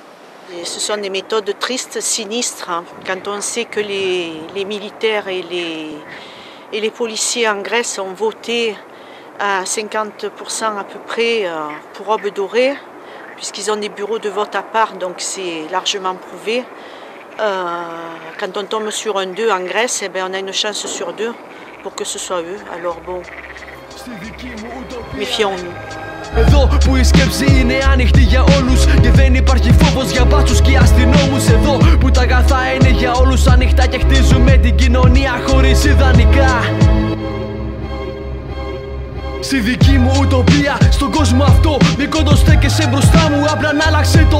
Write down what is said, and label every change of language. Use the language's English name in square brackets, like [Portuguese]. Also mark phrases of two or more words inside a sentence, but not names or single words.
[French] Et ce sont des méthodes tristes, sinistres, hein, quand on sait que les militaires et les policiers en Grèce ont voté à 50% à peu près pour Aube Dorée, puisqu'ils ont des bureaux de vote à part, donc c'est largement prouvé. Quand on tombe sur un 2 en Grèce, eh bien, on a une chance sur 2 pour que ce soit eux. Alors bon, méfions-nous. [Greek] Εδώ που η σκέψη είναι άνοιχτη για όλους και δεν υπάρχει φόβος για μπάτσους και αστυνόμους. Εδώ που τα αγαθά είναι για όλους ανοιχτά και χτίζουμε την κοινωνία χωρίς ιδανικά. Στη δική μου ουτοπία, στον κόσμο αυτό, μη κοντοστέκεσαι μπροστά μου, απλά να άλλαξε το.